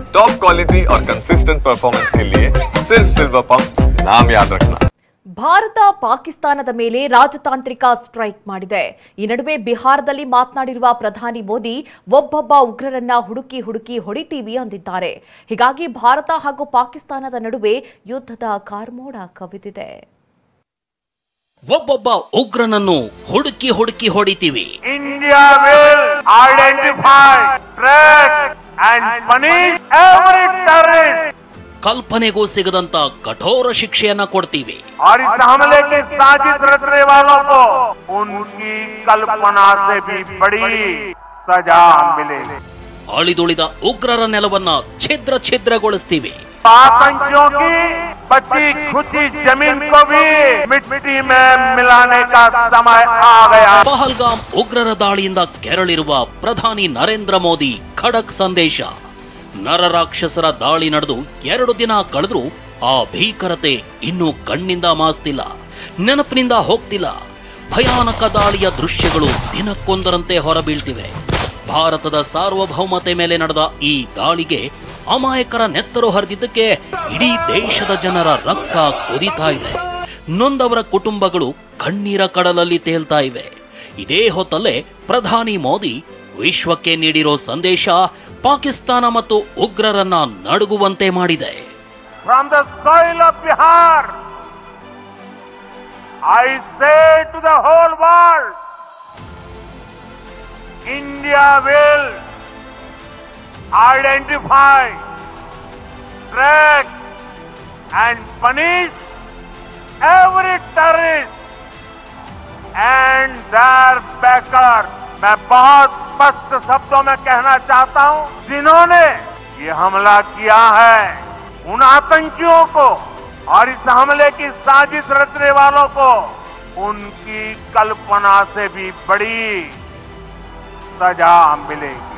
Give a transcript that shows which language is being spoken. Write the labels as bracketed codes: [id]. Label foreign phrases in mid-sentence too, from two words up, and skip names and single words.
[en] top quality [hi] और [en] consistent performance [hi] के लिए सिर्फ सिल्वर पंप नाम याद रखना। [kn] ಭಾರತ ಪಾಕಿಸ್ತಾನದ ಮೇಲೆ ರಾಜತಾಂತ್ರಿಕ ಸ್ಟ್ರೈಕ್ ಮಾಡಿದೆ. ಈ ನಡುವೆ ಬಿಹಾರದಲ್ಲಿ ಮಾತನಾಡಿರುವ ಪ್ರಧಾನಿ ಮೋದಿ ಒಬ್ಬೊಬ್ಬ ಉಗ್ರರನ್ನ ಹುಡುಕಿ ಹೊಡಿತೀವಿ ಅಂದಿದ್ದಾರೆ. ಹೀಗಾಗಿ ಭಾರತ ಹಾಗೂ ಪಾಕಿಸ್ತಾನದ ನಡುವೆ ಯುದ್ಧದ ಕಾರ್ಮೋಡ ಕವಿದಿದೆ. ಒಬ್ಬೊಬ್ಬ ಉಗ್ರನನ್ನು ಹುಡುಕಿ ಹೊಡಿತೀವಿ. [en] India will identify, track and punish every terrorist. [kn] ಕಲ್ಪನೆಗೂ ಸಿಗದಂತ ಕಠೋರ ಶಿಕ್ಷೆಯನ್ನ ಕೊಡ್ತೀವಿ. [hi] और इस हमले के साजिश रचने वालों को उनकी कल्पना से भी बड़ी सजा मिलेगी. [kn] ಅಳಿದುಳಿದ ಉಗ್ರರ ನೆಲವನ್ನ ಛಿದ್ರಗೊಳಿಸ್ತೀವಿ. [hi] आतंकियों की बची खुची जमीन को भी मिट्टी में मिलाने का समय आ गया. [kn] ಪಹಲ್ಗಾಮ್ ಉಗ್ರರ ದಾಳಿಯಿಂದ ಕೆರಳಿರುವ ಪ್ರಧಾನಿ ನರೇಂದ್ರ ಮೋದಿ ಖಡಕ್ ಸಂದೇಶ. ನರರಾಕ್ಷಸರ ದಾಳಿ ನಡೆದು 2 ದಿನ ಕಳೆದ್ರೂ ಆ ಭೀಕರತೆ ಇನ್ನೂ ಕಣ್ಣಿಂದ ಮಾಸ್ತಿಲ್ಲ, ನೆನಪಿನಿಂದ ಹೋಗ್ತಿಲ್ಲ. ಭಯಾನಕ ದಾಳಿಯ ದೃಶ್ಯಗಳು ದಿನಕ್ಕೊಂದರಂತೆ ಹೊರಬೀಳ್ತಿವೆ. ಭಾರತದ ಸಾರ್ವಭೌಮತೆ ಮೇಲೆ ನಡೆದ ಈ ದಾಳಿಗೆ ಅಮಾಯಕರ ನೆತ್ತರು ಹರಿದಿದ್ದಕ್ಕೆ ಇಡೀ ದೇಶದ ಜನರ ರಕ್ತ ಕುದಿತಾ ಇದೆ. ನೊಂದವರ ಕುಟುಂಬಗಳು ಕಣ್ಣೀರ ಕಡಲಲ್ಲಿ ತೇಲ್ತಾ ಇವೆ. ಇದೇ ಹೊತ್ತಲ್ಲೇ ಪ್ರಧಾನಿ ಮೋದಿ ವಿಶ್ವಕ್ಕೆ ನೀಡಿರೋ ಸಂದೇಶ ಪಾಕಿಸ್ತಾನ ಮತ್ತು ಉಗ್ರರನ್ನ ನಡುಗುವಂತೆ ಮಾಡಿದೆ. [en] From the soil of Bihar, I say to the whole world, India will identify, track and punish every terrorist and their backers. [hi] मैं बहुत स्पष्ट शब्दों में कहना चाहता हूं, जिन्होंने ये हमला किया है उन आतंकियों को और इस हमले की साजिश रचने वालों को उनकी कल्पना से भी बड़ी सजा मिलेगी.